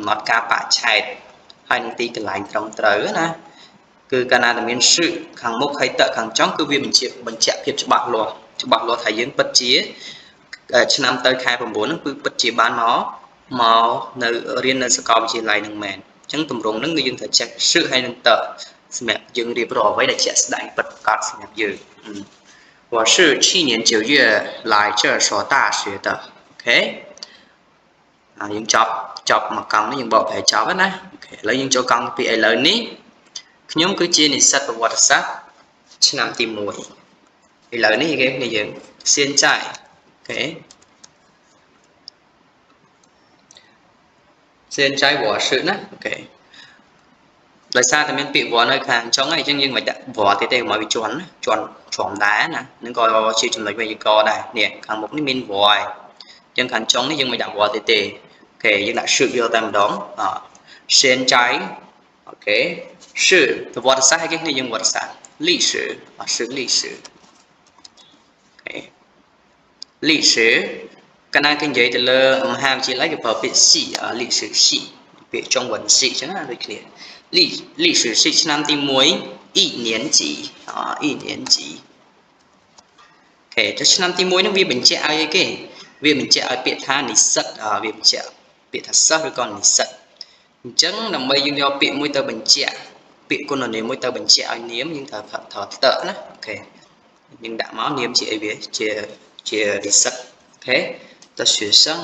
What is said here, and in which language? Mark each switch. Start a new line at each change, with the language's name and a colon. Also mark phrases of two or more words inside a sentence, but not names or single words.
Khmer: ណត់ការបច្ឆេទហើយនឹងទីកន្លែងត្រឹមត្រូវណាគឺកាលណាតែមានសឹខាងមុខហើយតខាងចុងគឺវាបញ្ជាក់ភាពច្បាស់លាស់ថាយើង ពិតជាឆ្នាំទៅខែ9ហ្នឹងគឺពិតជាបានមកនៅរៀននៅសាកលវិទ្យាល័យនឹងមែនអញ្ចឹងទម្រ ង់ហ្នឹងគឺយើងត្រូវចេះសឹហើយនឹងតសម្រាប់យើងរៀបរាប់អ្វីដែលជាក់ស្ដែងពិតប្រាកដសម្រាប់យើង
Chinese: 我是去年9月来这所大学的
Khmer: OK យើងចប់មកកង់នេះយើងបកប្រែចប់ណាអូខេឥឡូវយើងចូលកង់ទី2ឥឡូវនេះខ្ញុំគឺជានិស្សិតប្រវត្តិសាស្ត្រឆ្នាំទី1ឥឡូវនេះគេគ្នាយើង现在អូខេ
Chinese: 现在我是
Khmer: ណាអូខេដោយសារតែមានពាក្យវនៅខាងចុងហើយអញ្ចឹងយើងមិនដាក់វទៀតទេមកវាជាន់ដែរណានឹងក៏ជាចំណុចវេយ្យាករណ៍ដែរនេះខាងមុខនេះមានវហើយអញ្ចឹងខាងចុងនេះ យើងមិនដាក់វទៀតទេអូខេយើងដាក់យកតែម្ដង现在អូខេ是ប្រវត្តិសាស្ត្រហើយគេគ្នាយើងប្រវត្តិសាស្ត្រ
Chinese: 历史是历史
Khmer: អូខេ历史កាលណាគេនិយាយទៅលើមហាវិទ្យាល័យគេប្រើពាក្យ
Chinese: 系历史系
Khmer: ពាក្យចុងវណ្ណ系អញ្ចឹងណាដូចគ្នា历史系ឆ្នាំទី1
Chinese: 一年级一年级
Khmer: អូខេទៅឆ្នាំទី1ហ្នឹងវាបញ្ជាក់ឲ្យអីគេវាបញ្ជាក់ឲ្យពាក្យថានិស្សិតវាបញ្ជាក់ពាក្យថាសិស្សឬក៏និស្សិតអញ្ចឹងដើម្បីយើងយកពាក្យមួយទៅបញ្ជាក់ពាក្យគុណនាមមួយទៅបញ្ជាក់ឲ្យនាមយើងត្រូវតណាអូខេយើងដាក់មកនាមជាអីវាជានិស្សិតអូខេត学生